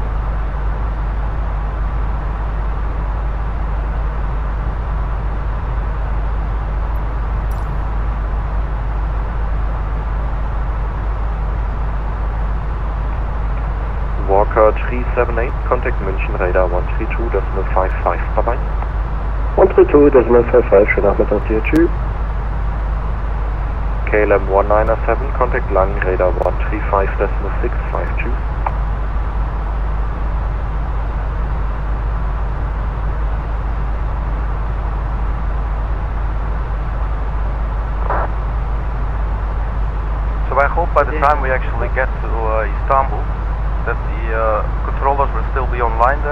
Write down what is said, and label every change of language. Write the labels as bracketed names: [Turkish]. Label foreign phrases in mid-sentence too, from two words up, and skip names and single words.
[English] Walker 378, contact München radar 132.55, bye bye. [German] 132.55, schönen Nachmittag dir, tschüss. [English] KLM 197, contact Lang radar 135.65, [German] tschüss. [English] So I hope by the time we actually get to Istanbul that the controllers will still be online there.